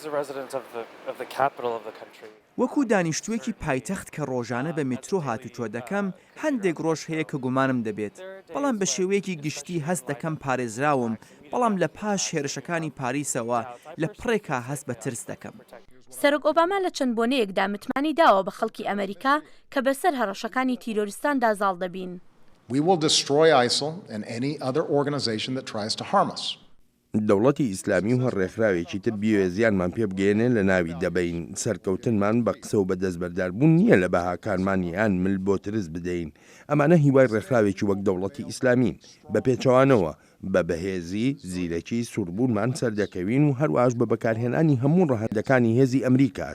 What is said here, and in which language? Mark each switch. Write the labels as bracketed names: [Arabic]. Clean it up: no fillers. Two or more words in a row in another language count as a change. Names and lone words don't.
[Central Kurdish] وەکو دانیشتوویەکی پایتەخت کە ڕۆژانە بە میترۆ هاتوچۆ دەکەم هەندێک ڕۆژ هەیە کە گومانم دەبێت بەڵام بە شێوەیەکی گشتی هەست دەکەم پارێزراوم بەڵام لە پاش هێرشەکانی پاریسەوە لە پڕێکا هەست بە ترس دەکەم. سەرۆک ئۆباما لە چەند بۆنەیەکدا متمانی داوە بە خەڵکی ئەمریکا کە بەسەر هەڕەشەکانی تیرۆریستاندا زاڵ دەبین. [English] We will destroy ISIL and any other organization that tries to harm us. [Central Kurdish] دەوڵەتی ئیسلامی و هەڕێکخراوێکی تر بیوێ زیانمان پێ بگەێنێ لە ناوی دەبین سەرکەوتنمان بە قسە و بە دەستبەرداربوون نییە لە بەهاکارمانیان مل بۆ ترس بدەین ئەمانە هیوای ڕێکخراوێکی وەک دەوڵەتی ئیسلامین بە پێچەوانەوە بە بەهێزی زیرەکی سووربوونمان سەردەکەوین و هەروەش بە بەکارهێنانی هەموو ڕەهەندەکانی هێزی ئەمریکاش.